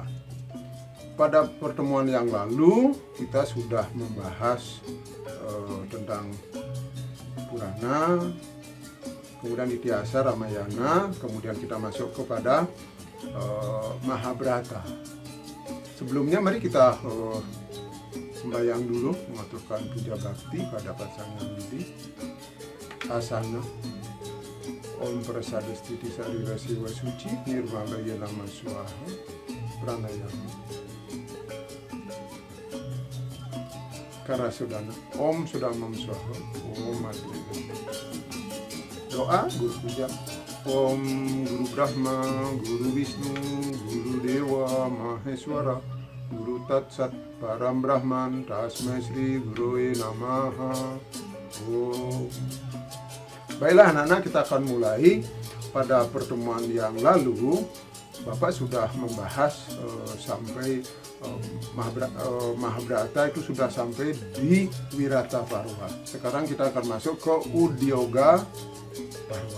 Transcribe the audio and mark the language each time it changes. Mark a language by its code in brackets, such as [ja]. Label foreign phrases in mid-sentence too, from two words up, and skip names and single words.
[id] Pada pertemuan yang lalu kita sudah membahas tentang Purana, kemudian Ityasa, Ramayana, kemudian kita masuk kepada Mahabharata. Sebelumnya mari kita sembahyang dulu, mengaturkan puja bakti pada pasangan Widi. [sa] Asana Om Prasadistiti Sarira Siwa Suci Nirmalaya Nama Swaha Pranayama Karasudana Om Sudamam Swaha Om Mati. Doa Guru Puja. Om Guru Brahma, Guru Wisnu, Guru Dewa Maheswara, Guru Tatsat Param Brahman, Tasmai Sri Gurue Namaha. Om. [id] Baiklah anak-anak, kita akan mulai. Pada pertemuan yang lalu Bapak sudah membahas sampai Mahabharata itu sudah sampai di Wirata Parwa. Sekarang kita akan masuk ke Udyoga Parwa.